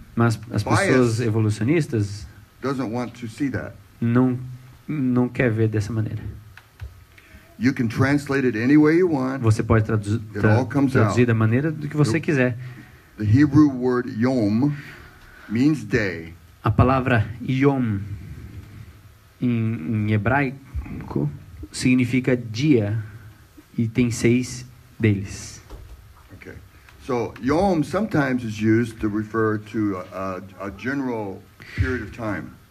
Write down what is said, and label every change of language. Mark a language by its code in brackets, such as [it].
[pt] Mas as pessoas evolucionistas [en] doesn't want to see that. [pt] Não quer ver dessa maneira. [en] You can translate it any way you want. [pt] Você pode traduzir da maneira do que você quiser. [en] The Hebrew word yom means day. [pt] A palavra yom em hebraico significa dia e tem 6 deles. [en] Okay. So yom sometimes is used to refer to a general period of time.